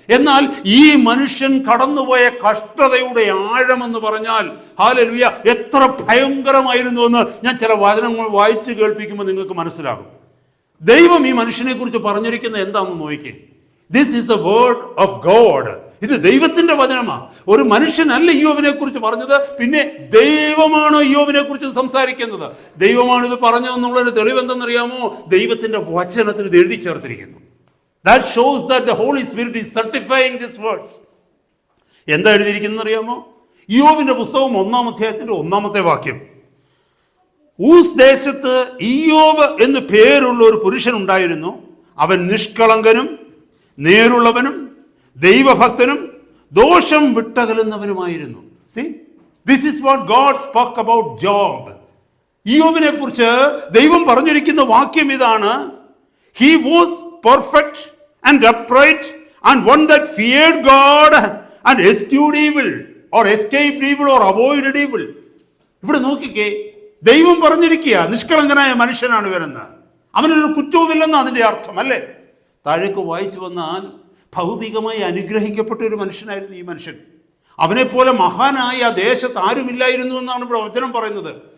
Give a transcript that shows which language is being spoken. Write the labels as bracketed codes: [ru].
[ml] എന്നാൽ ഈ മനുഷ്യൻ കടന്നുപോയ കഷ്ടതയുടെ ആഴമെന്ന് പറഞ്ഞാൽ ഹല്ലേലൂയ എത്ര ഭയങ്കരമായിരുന്നു എന്ന് ഞാൻ ചില വചനങ്ങൾ വായിച്ച് കേൾപ്പിക്കുമ്പോൾ നിങ്ങൾക്ക് മനസ്സിലാകും. ദൈവം ഈ മനുഷ്യനെ കുറിച്ച് പറഞ്ഞിരിക്കുന്നത് എന്താണെന്ന് നോക്കിക്കേ. [en] This is the word of God. [ml] ഇത് ദൈവത്തിന്റെ വചനമാണ്. ഒരു മനുഷ്യനല്ല ഇയ്യോബിനെ കുറിച്ച് പറഞ്ഞത്, പിന്നെ ദൈവമാണോ ഇയ്യോബിനെ കുറിച്ച് സംസാരിക്കുന്നത്? ദൈവമാണ് ഇത് പറഞ്ഞതെന്നുള്ളൊരു തെളിവെന്തെന്നറിയാമോ? ദൈവത്തിന്റെ വചനത്തിൽ ഇത് എഴുതി ചേർത്തിരിക്കുന്നു. [en] That shows that the Holy Spirit is certifying these words. [ml] എന്താ എഴുതിയിരിക്കുന്നത് അറിയാമോ? ഇയ്യോബിന്റെ പുസ്തകം 1-ാം അധ്യായത്തിന്റെ 1-ാമത്തെ വാക്യം. ഊസ് ദേശത്ത് ഇയ്യോബ് എന്ന് പേരുള്ള ഒരു പുരുഷൻ ഉണ്ടായിരുന്നു. അവൻ നിഷ്കളങ്കനും നേരുള്ളവനും ദൈവഭക്തനും ദോഷം വിട്ടകലുന്നവനുമായിരുന്നു. [en] See, this is what God spoke about Job. [ml] ഇയ്യോബിനെ കുറിച്ച് ദൈവം പറഞ്ഞിരിക്കുന്ന വാക്യം ഇതാണ്: [en] He was perfect and upright and one that feared God and eschewed evil or escaped evil or avoided evil. [ml] ഇവിടെ നോക്കിക്കേ, ദൈവം പറഞ്ഞിരിക്കുക നിഷ്കളങ്കനായ മനുഷ്യനാണ് ഇവരെന്ന്. അവനൊരു കുറ്റവുമില്ലെന്ന് അതിൻ്റെ അർത്ഥം അല്ലേ? താഴേക്ക് വായിച്ചു വന്നാൽ ഭൗതികമായി അനുഗ്രഹിക്കപ്പെട്ട ഒരു മനുഷ്യനായിരുന്നു ഈ മനുഷ്യൻ. അവനെപ്പോലെ മഹാനായ ആ ദേശത്ത് ആരുമില്ലായിരുന്നു എന്നാണ് ഇവിടെ വചനം പറയുന്നത്.